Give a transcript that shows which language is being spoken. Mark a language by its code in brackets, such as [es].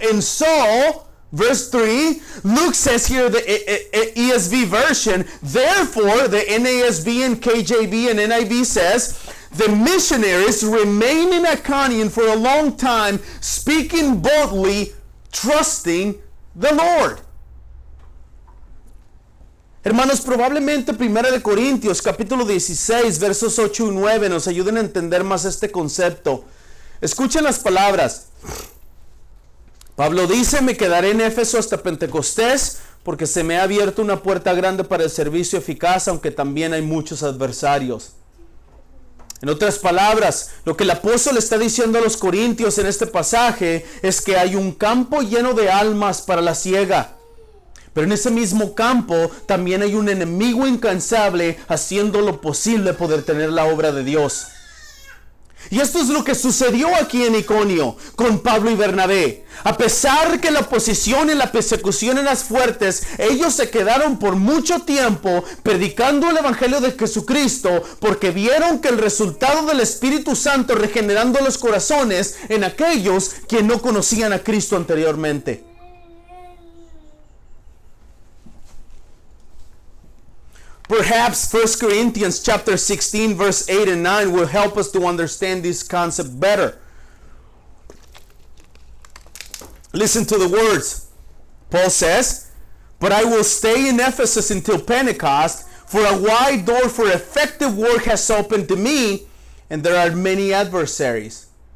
[en] And so, verse 3, Luke says here, the ESV version, therefore, the NASB and KJV and NIV says, the missionaries remained in Iconium for a long time, speaking boldly, trusting the Lord. [es] Hermanos, probablemente 1 Corintios capítulo 16 versos 8 y 9 nos ayuden a entender más este concepto. Escuchen las palabras. Pablo dice, me quedaré en Éfeso hasta Pentecostés, porque se me ha abierto una puerta grande para el servicio eficaz, aunque también hay muchos adversarios. En otras palabras, lo que el apóstol está diciendo a los corintios en este pasaje es que hay un campo lleno de almas para la siega. Pero en ese mismo campo también hay un enemigo incansable haciendo lo posible poder tener la obra de Dios. Y esto es lo que sucedió aquí en Iconio con Pablo y Bernabé. A pesar que la oposición y la persecución eran fuertes, ellos se quedaron por mucho tiempo predicando el evangelio de Jesucristo, porque vieron que el resultado del Espíritu Santo regenerando los corazones en aquellos que no conocían a Cristo anteriormente. [en] Perhaps 1 Corinthians chapter 16 verse 8 and 9 will help us to understand this concept better. Listen to the words. Paul says, but I will stay in Ephesus until Pentecost, for a wide door for effective work has opened to me, and there are many adversaries.